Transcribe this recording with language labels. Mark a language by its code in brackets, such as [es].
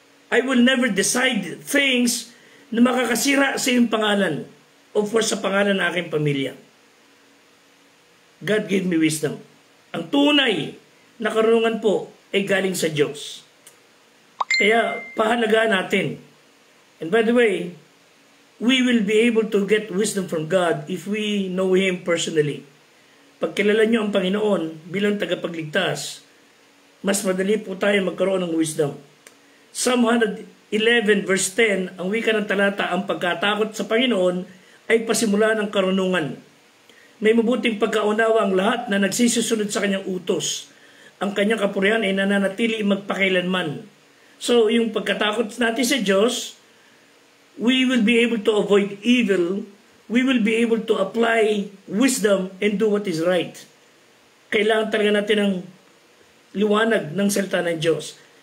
[en] I will never decide things [tl] na makakasira sa iyong pangalan o for sa pangalan ng aking pamilya. [en] God gave me wisdom. [tl] Ang tunay na karunungan po ay galing sa Diyos. Kaya pahalagaan natin. [en] And by the way, we will be able to get wisdom from God if we know Him personally. [tl] Pag kilala nyo ang Panginoon bilang tagapagligtas, mas madali po tayo magkaroon ng wisdom. Psalm 111 verse 10, ang wika ng talata, ang pagkatakot sa Panginoon ay pasimula ng karunungan. May mabuting pagkaunawa ang lahat na nagsisusunod sa kanyang utos. Ang kanyang kapurihan ay nananatili magpakailanman. [en] So, [tl] yung pagkatakot natin sa Diyos, [en] we will be able to avoid evil. We will be able to apply wisdom and do what is right. [tl] Kailangan talaga natin ng liwanag ng salita ng Diyos.